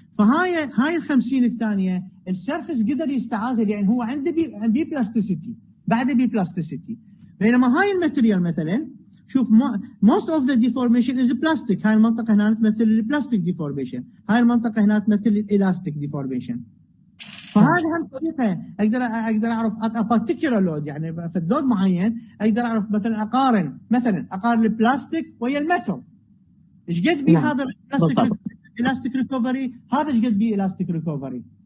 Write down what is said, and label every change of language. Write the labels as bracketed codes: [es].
[ar] فهاي ال 50 الثانيه السيرفس قدر يستعادها، لان هو عنده بلاستيسيتي، بعده بلاستيسيتي. بينما هاي الماتيريال مثلا شوف [en] most of the deformation is plastic. [ar] هاي المنطقة هنا تمثل البلاستيك deformation، هاي المنطقة هنا تمثل الالاستيك deformation. فهذه هم طريقة اقدر اعرف [en] a particular load، [ar] يعني في اللود معين اقدر اعرف مثلا اقارن البلاستيك ويا الميتال، ايش قد بي هذا الاستيك ريكفري، هذا ايش قد بي الاستيك ريكفري.